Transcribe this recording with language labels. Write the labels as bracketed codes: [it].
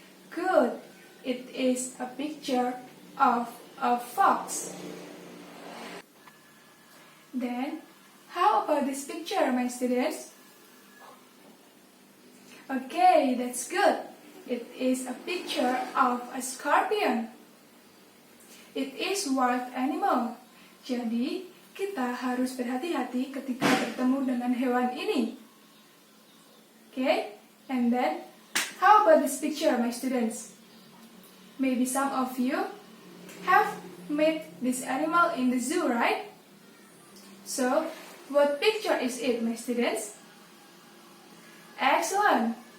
[en] Good! It is a picture of a fox. Then, how about this picture, my students? Okay, that's good. It is a picture of a scorpion. It is wild animal. [id] Jadi, kita harus berhati-hati ketika bertemu dengan hewan ini. [en] Okay, and then, how about this picture, my students? Maybe some of you have met this animal in the zoo, right? So, what picture is it, my students? Excellent!